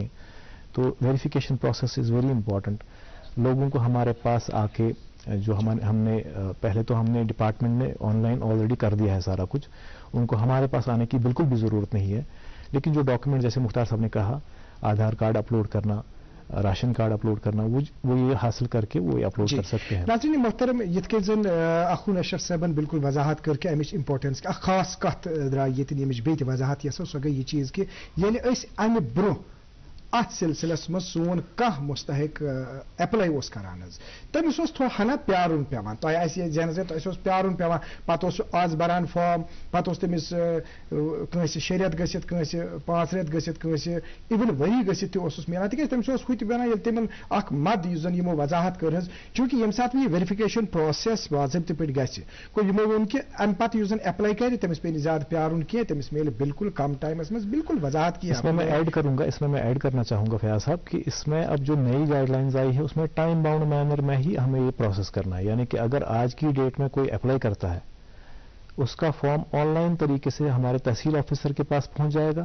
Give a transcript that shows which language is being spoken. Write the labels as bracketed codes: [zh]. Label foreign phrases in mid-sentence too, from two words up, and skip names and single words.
[hi] तो [en] verification process is very important. [hi] लोगों को हमारे पास आके जो हमने पहले तो हमने डिपार्टमेंट ने ऑनलाइन ऑलरेडी कर दिया है सारा कुछ, उनको हमारे पास आने की बिल्कुल भी ज़रूरत नहीं है। लेकिन जो डॉक्यूमेंट, जैसे मुख्तार साहब ने कहा, आधार कार्ड अपलोड करना, राशन कार्ड अपलोड करना, वो ये हासिल करके वो अपलोड कर सकते हैं। [ks] नाज़रीन मोहतरम, यिथ जन अखुन अशरफ साहबन बिल्कुल वजाहत करके अमिच इंपॉर्टेंस खास कत द्राय ये यमिच बे वजाहत यसो सो गई ये चीज़ कि ये अमि ब्रो अत सिलसिलस मज सोन कह मुस्तहक एप्लाई करान, तमिस थोड़ा हना प्यारुन पेवान, जहनस तस प्यारुन पेवान, पत आज बरान फॉर्म, पत तमिस कंस 6 रेत गसित, कंस 5 रेत गसित, कंस इवन वरी गसित तस मिलान, तिक तमिस हुत बनान ये तमन अख मद जन यमो वजाहत कर, चूंकि यम सात ये [en] verification process [ks] बाज़ाब्ते पे गि को यमो वोन कि अम पत जन एप्लाई कर तमिस पे ज्यादा प्यारुन की, तमिस मिले बिल्कुल कम टाइमस में बिल्कुल वजाहत की। [hi] इसमें मैं ऐड करूंगा, इसमें मैं ऐड करना चाहूंगा फयाज साहब कि इसमें अब जो नई गाइडलाइंस आई है उसमें [en] time bound manner [hi] में ही हमें ये प्रोसेस करना है। यानी कि अगर आज की डेट में कोई अप्लाई करता है, उसका फॉर्म ऑनलाइन तरीके से हमारे तहसील ऑफिसर के पास पहुंच जाएगा।